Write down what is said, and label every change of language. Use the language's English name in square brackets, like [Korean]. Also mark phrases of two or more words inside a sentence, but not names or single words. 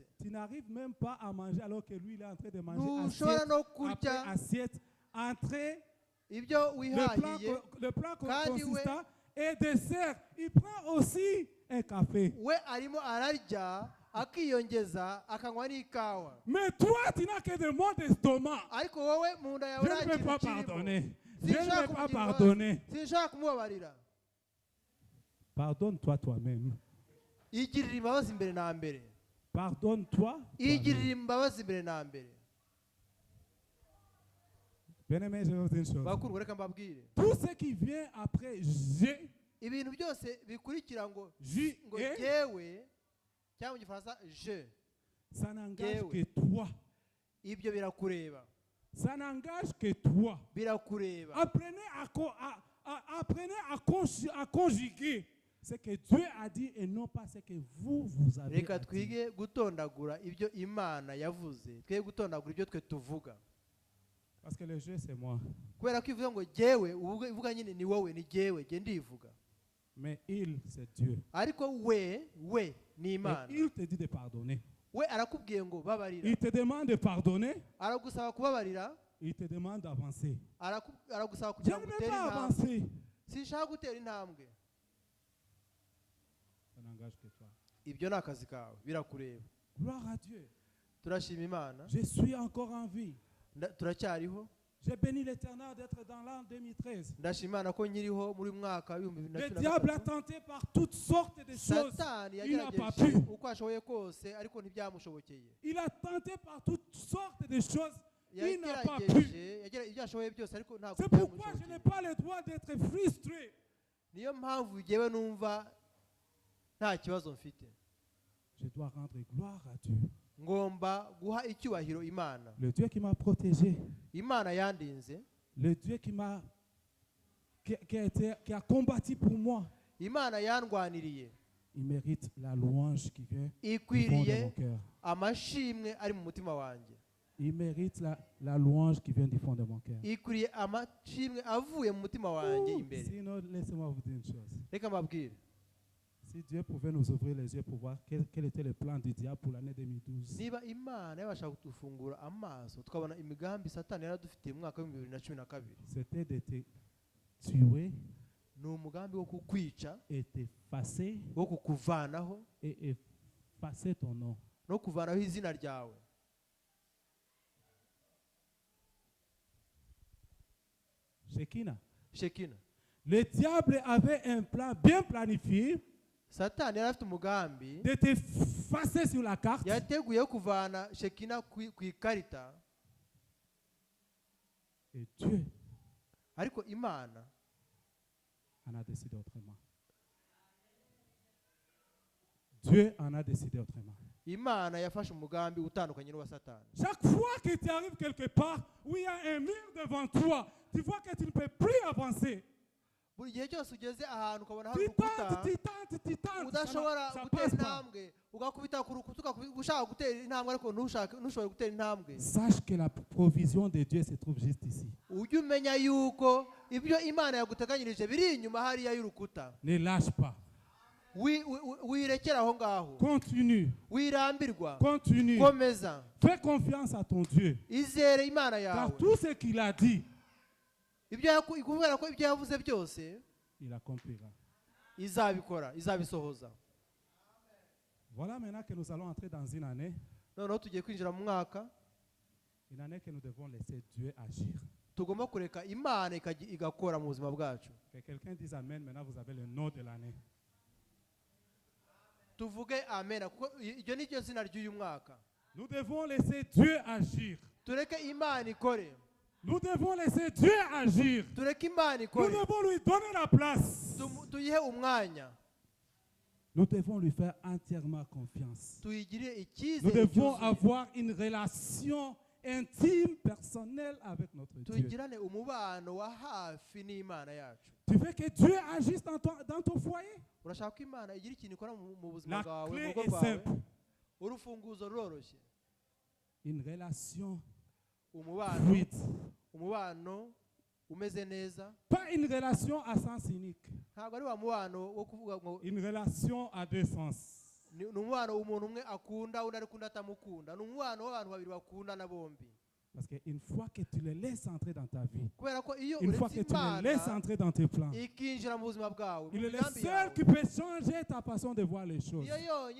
[French] tu n'arrives même pas à manger alors que lui, il est en train de manger [Kinyarwanda] Ntushobora [French] assiette [Kinyarwanda] no [French] après [Kinyarwanda] kurya [French] assiette, entrée, [Kinyarwanda] ibyo wihahiye, [French] le plat [Kinyarwanda] kandi we- [French] consistant et dessert. Il prend aussi un café. [Kinyarwanda] we arimo ararya akiyongeza akanywa n'ikawa, [French] Mais toi, tu n'as que des maux d'estomac. [Kinyarwanda] ariko wowe mu nda yawe [French] Je [Kinyarwanda] nta [French] ne peux [Kinyarwanda] kintu [French] pas [Kinyarwanda] kirimo. [French] pardonner. Je ne [Kinyarwanda] Sinshaka [French] vais pas [Kinyarwanda] kumugira [French] pardonner. [Kinyarwanda] imbabazi, sinshaka kumubabarira. [French] Pardonne-toi toi-même. [Kinyarwanda] Igirira imbabazi imbere na mbere, [French] Pardonne-toi. [Kinyarwanda] igirira imbabazi imbere na mbere. [French] Bien-aimé, je vais vous dire une chose. [Kinyarwanda] Bakundwa, reka mbabwire, [French] Tout ce qui vient après j'ai, [Kinyarwanda] ibintu byose bikurikira ngo [French] J, [Kinyarwanda] ngo [French] et, [Kinyarwanda] yewe cyangwa mu gifaransa je, [French] ça n'engage [Kinyarwanda] Yewe. [French] que toi. [Kinyarwanda] ibyo birakureba, [French] Ça n'engage que toi. [Kinyarwanda] birakureba. [French] Apprenez apprenez à conjuguer ce que Dieu a dit et non pas ce que vous avez [Kinyarwanda] Reka [French] dit. [Kinyarwanda] twige gutondagura ibyo Imana yavuze, twige gutondagura ibyo twe tuvuga, [French] Parce que le jeu, c'est moi. [Kinyarwanda] kubera ko ivuga ngo jyewe, uvuga nyine ni wowe, ni jyewe, jye ndivuga, [French] Mais il, c'est Dieu. [Kinyarwanda] ariko we ni [French] Et [Kinyarwanda] Imana. [French] il te dit de pardonner. [Kinyarwanda] We arakubwiye ngo babarira, [French] Il te demande de pardonner. [Kinyarwanda] aragusaba kubabarira, [French] Il te demande d'avancer. [Kinyarwanda] aragusaba [French] Je [Kinyarwanda] kugira [French] ne [Kinyarwanda] ngo [French] veux [Kinyarwanda] utere [French] pas [Kinyarwanda] intambwe. [French] avancer. [Kinyarwanda] Sinshaka gutera intambwe, [French] Ça n'engage que toi. [Kinyarwanda] ibyo ni akazi kawe, birakureba. [French] Gloire à Dieu. [Kinyarwanda] Turashima Imana, [French] Je suis encore en vie. [Kinyarwanda] turacyariho. [French] J'ai béni l'Éternel d'être dans l'an 2013. [Kinyarwanda] Ndashima Imana ko nkiriho muri mwaka w'ibihumbi bibiri na [French] Le [Kinyarwanda] cumi na [French] diable a [Kinyarwanda] gatatu. [French] tenté par toutes sortes de choses. [Kinyarwanda] Satani [French] Il n'a pas [Kinyarwanda] yagerageje [French] pu. [Kinyarwanda] uko ashoboye kose, ariko ntibyamushobokeye. [French] Il a tenté par toutes sortes de choses. Il n'a pas pu. [Kinyarwanda] Yagerageje ibyo ashoboye byose, ariko ntabwo [French] C'est pourquoi je n'ai [Kinyarwanda] byamushobokeye. [French] pas le droit d'être frustré. [Kinyarwanda] Niyo mpamvu jyewe numva nta kibazo mfite. [French] Je dois rendre gloire à Dieu. [Kinyarwanda] Ngomba guha icyubahiro Imana. [French] Le Dieu qui m'a protégé. [Kinyarwanda] Imana yandinze, [French] Le Dieu qui a combattu pour moi. [Kinyarwanda] Imana yandwaniriye, [French] Il mérite la louange qui vient du fond de [Kinyarwanda] ikwiriye [French] mon cœur. [Kinyarwanda] amashimwe ari mu mutima wanjye, [French] Il mérite la louange qui vient du fond de mon cœur. [Kinyarwanda] ikwiriye amashimwe avuye mu mutima wanjye imbere. [French] Sinon, laissez-moi vous dire une chose. [Kinyarwanda] Reka mbabwire, [French] Si Dieu pouvait nous ouvrir les yeux pour voir quel était le plan du diable pour l'année 2012, [Kinyarwanda] niba Imana yabasha kudufungura amaso tukabona imigambi Satani yaradufitiye mu mwaka w'ibihumbi bibiri na cumi na kabiri, [French] c'était de te tuer [Kinyarwanda] ni umugambi wo kukwica, [French] et t'effacer [Kinyarwanda] wo kukuvanaho [French] et effacer ton nom. [Kinyarwanda] no kuvanaho izina ryawe. [French] Shekina. [Kinyarwanda] Shekina, [French] Le diable avait un plan bien planifié [Kinyarwanda] Satani yari afite umugambi [French] de t'effacer sur la carte. [Kinyarwanda] yateguye wo kuvana Shekina ku ikarita, [French] Et Dieu [Kinyarwanda] ariko Imana [French] en a décidé autrement. Dieu en a décidé autrement. [Kinyarwanda] Imana yafashe umugambi utandukanye n'uwa Satani. [French] Chaque fois que tu arrives quelque part où il y a un mur devant toi, tu vois que tu ne peux plus avancer. [Kinyarwanda] Buri gihe cyose ugeze ahantu ukabona hari [French] Tu [Kinyarwanda] urukuta [French] tentes, [Kinyarwanda] udashobora [French] ça [Kinyarwanda] gutera [French] passe pas. [Kinyarwanda] intambwe, ugakubita ku rukuta ushaka gutera intambwe ariko ntushobore gutera intambwe. [French] Sache que la provision de Dieu se trouve juste ici. [Kinyarwanda] Ujye umenya yuko ibyo Imana yaguteganyirije biri inyuma hariya y'urukuta. [French] Ne lâche pas. [Kinyarwanda] Wirekera aho ngaho, [French] Continue. [Kinyarwanda] wirambirwa, [French] Continue. [Kinyarwanda] komeza, [French] Fais confiance à ton Dieu. [Kinyarwanda] izere Imana [French] Car [Kinyarwanda] yawe. [French] tout ce qu'il a dit, [Kinyarwanda] Kubera ko ibyo yavuze byose [French] il accomplira. [Kinyarwanda] izabikora, izabisohoza. [French] Voilà maintenant que nous allons entrer dans une année [Kinyarwanda] Tugiye kwinjira mu mwaka [French] que nous devons laisser Dieu agir. [Kinyarwanda] tugomba kureka Imana igakora mu buzima bwacu. [French] Que quelqu'un dise Amen, maintenant vous avez le nom de l'année. [Kinyarwanda] Tuvuge amen, kuko iryo ni ryo zina ry'uyu mwaka. [French] Nous devons laisser Dieu agir. [Kinyarwanda] Tureke Imana ikore, [French] Nous devons laisser Dieu agir. [Kinyarwanda] tureke Imana [French] Nous [Kinyarwanda] ikore, [French] devons lui donner la place. [Kinyarwanda] tuyihe umwanya, [French] Nous devons lui faire entièrement confiance. [Kinyarwanda] tuyigirire [French] Nous [Kinyarwanda] icyizere [French] devons [Kinyarwanda] cyuzuye, [French] avoir une relation intime, personnelle avec notre Dieu. [Kinyarwanda] tugirane umubano wa hafi n'Imana yacu. [French] Tu veux que Dieu agisse dans ton foyer? [Kinyarwanda] Urashaka ko Imana igira ikintu ikora mu buzima [French] La [Kinyarwanda] bwawe, mu [French] clé [Kinyarwanda] rugo [French] est [Kinyarwanda] rwawe? [French] simple. [Kinyarwanda] Urufunguzo ruroroshye, [French] Une relation fluide. [Kinyarwanda] umubano umeze neza, [French] Pas une relation à sens unique. [Kinyarwanda] ntabwo ari wa mubano wo kuvuga ngo [French] Une relation à deux sens. [Kinyarwanda] ni umubano umuntu umwe akunda undi ariko undi atamukunda, ni umubano w'abantu babiri bakundana bombi. [French] Parce qu'une fois que tu les laisses entrer dans ta vie, [Kinyarwanda] kubera ko iyo [French] une fois que [Kinyarwanda] uretse [French] tu les laisses [Kinyarwanda] imana [French] entrer dans tes plans, [Kinyarwanda] ikinjira mu buzima bwawe, mu [French] il est le [Kinyarwanda] migambi [French] seul [Kinyarwanda] yawe, [French] qui peut changer ta façon de voir les choses. [Kinyarwanda] iyo yonyine